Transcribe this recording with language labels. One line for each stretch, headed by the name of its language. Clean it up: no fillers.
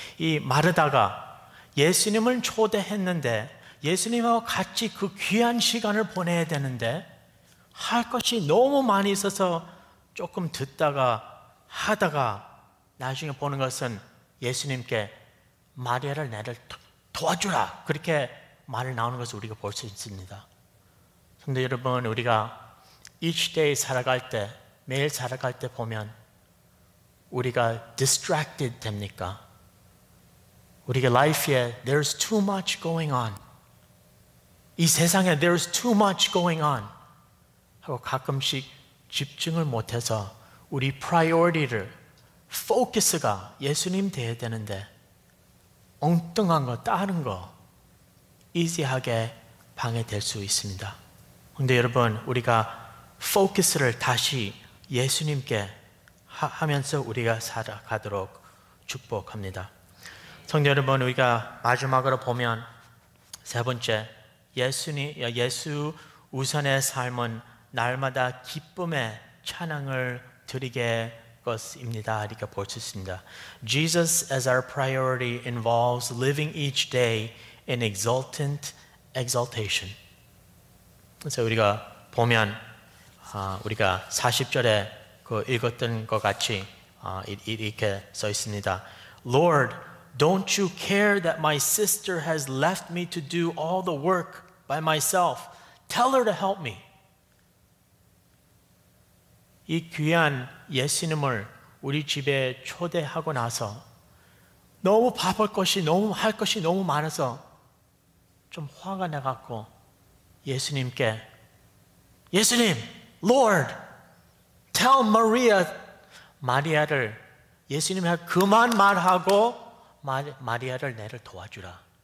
Korean: 이 마르다가 예수님을 초대했는데 예수님하고 같이 그 귀한 시간을 보내야 되는데 할 것이 너무 많이 있어서 조금 듣다가 하다가 나중에 보는 것은 예수님께 마리아를 나를 도와주라 그렇게 말을 나오는 것을 우리가 볼 수 있습니다. 그런데 여러분 우리가
English: each day
Korean: 살아갈 때 매일 살아갈 때 보면 우리가 distracted 됩니까?
English: 우리가 life에 there's too much going on.
Korean: 이 세상에
English: there's too much going on.
Korean: 하고 가끔씩 집중을 못해서 우리 priority를 focus가 예수님 돼야 되는데 엉뚱한 거 다른 거 easy하게 방해될 수 있습니다. 그런데 여러분 우리가 focus를 다시 예수님께 하면서 우리가 살아가도록 축복합니다. 성도 여러분, 우리가 마지막으로 보면 세 번째, 예수 우선의 삶은 날마다 기쁨의 찬양을 드리게 것입니다. 이렇게 볼 수 있습니다.
English: Jesus as our priority involves living each day in exultant exaltation.
Korean: 그래서 우리가 보면 우리가 40절에 그 읽었던 것 같이 이렇게 써 있습니다.
English: Lord, don't you care that my sister has left me to do all the work by myself? Tell her to help me.
Korean: 이 귀한 예수님을 우리 집에 초대하고 나서 너무 바쁠 것이 할 것이 너무 많아서 좀 화가 나갖고 예수님께 예수님,
English: Lord, tell
Korean: 마리아를 예수님이 그만 말하고 마리아를 내를 도와주라.